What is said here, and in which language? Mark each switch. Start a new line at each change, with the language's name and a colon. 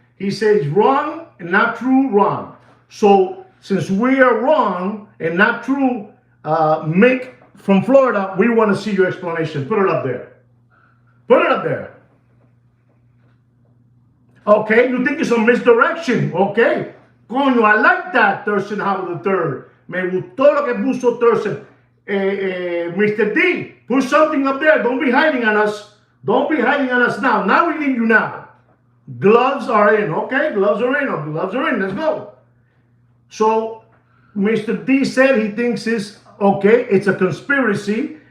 English: He says wrong and not true. Wrong. So since we are wrong and not true, Mick from Florida, we want to see your explanation. Put it up there. Put it up there. Okay, you think it's a misdirection. Okay. Coño, I like that, Thurston Howard III.
Spanish: Me gustó lo que puso Thurston.
English: Mr. D, put something up there. Don't be hiding on us. Don't be hiding on us now. Now we need you now. Gloves are in. Okay, gloves are in. Gloves are in. Let's go. So, Mr. D said he thinks it's okay. It's a conspiracy.